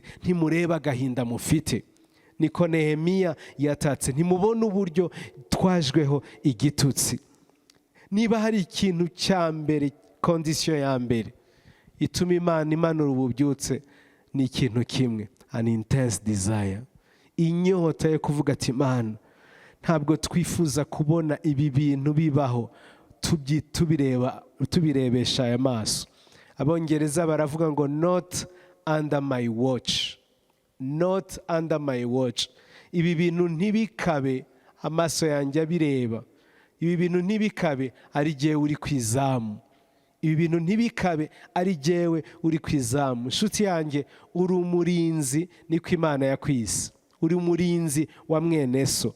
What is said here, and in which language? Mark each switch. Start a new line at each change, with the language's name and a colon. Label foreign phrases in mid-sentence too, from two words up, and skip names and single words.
Kinyarwanda: Ntimureba agahinda mufite. Niko Nehemiya yatatse. Ntimubona uburyo twajweho igitutsi. Niba hari ikintu cya mbere, kondisiyo ya mbere ituma Imana imanura ububyutse, ni ikintu kimwe.
English: an intense desire,
Kinyarwanda: inyota yo kuvuga ati Mana, ntabwo twifuza kubona ibi bintu bibaho tubirebesha aya maso. Abongereza baravuga ngo
English: not under my watch, not under my watch.
Kinyarwanda: Ibi bintu ntibikabe amaso yanjye abireba, ibi bintu ntibikabe ari jyewe uri kwizamu, ibi bintu ntibikabe ari jyewe uri kwizamu. Nshuti yanjye, uri umurinzi, niko Imana yakwise, uri umurinzi wa mwene so.